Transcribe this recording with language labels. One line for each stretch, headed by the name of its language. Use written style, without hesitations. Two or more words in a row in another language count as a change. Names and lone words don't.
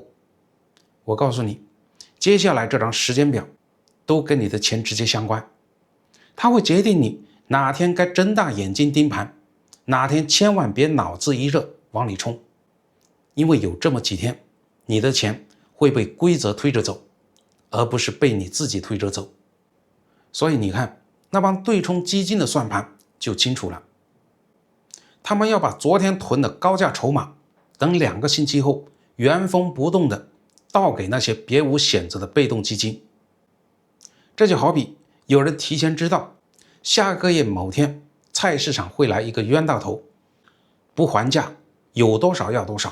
Chinese: 我告訴你，接下來這張時間表都跟你的錢直接相關，它會決定你哪天該睜大眼睛盯盤，哪天千萬別腦子一熱往裡衝，因為有這麼幾天你的錢會被規則推着走，而不是被你自己推着走。所以你看，那幫對冲基金的算盤就清楚了，他們要把昨天囤的高價籌碼等2個星期後原封不動的倒給那些別無選擇的被動基金。這就好比有人提前知道下個月某天菜市場會來一個冤大頭，不還價，有多少要多少。